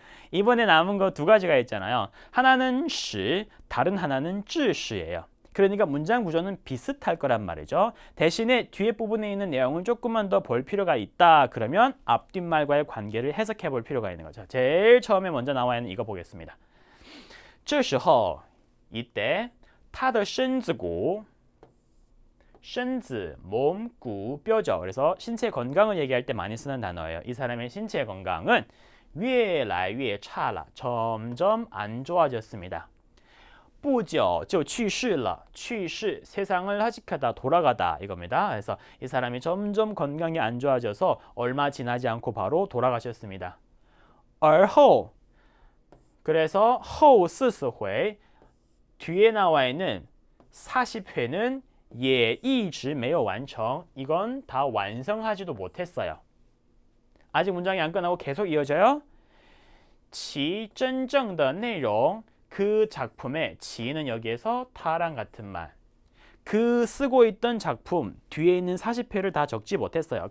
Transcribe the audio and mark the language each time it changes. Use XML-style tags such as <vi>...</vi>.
<ko>이번에 남은 거 두 가지가 있잖아요. 하나는 시, 다른 하나는 쯔시예요. 그러니까 문장 구조는 비슷할 거란 말이죠. 대신에 뒤에 부분에 있는 내용을 조금만 더 볼 필요가 있다. 그러면 앞뒷말과의 관계를 해석해 볼 필요가 있는 거죠. 제일 처음에 먼저 나와 있는 이거 보겠습니다. 这时候 이때 他的身子骨 身子, 몸, 구, 뼈죠. 그래서 신체 건강을 얘기할 때 많이 쓰는 단어예요. 이 사람의 신체 건강은</ko> <zh>越来越差了.</zh> <ko>점점 안 좋아졌습니다.</ko> <zh>不久就去世了.</zh> <ko>去世, 세상을 하직하다, 돌아가다 이겁니다. 그래서 이 사람이 점점 건강이 안 좋아져서 얼마 지나지 않고 바로 돌아가셨습니다.</ko> <zh>而后,</zh> <ko>그래서</ko> <zh>后40回,</zh> <ko>뒤에 나와 있는 40회는</ko> <zh>也一直没有完成.</zh> <ko>이건 다 완성하지도 못했어요. 아직 문장이 안 끝나고 계속 이어져요.</ko> <zh>其真正的内容</zh> <ko>그 작품의 지는 여기에서 타랑 같은 말. 그 쓰고 있던 작품 뒤에 있는 40회를 다 적지 못했어요.</ko>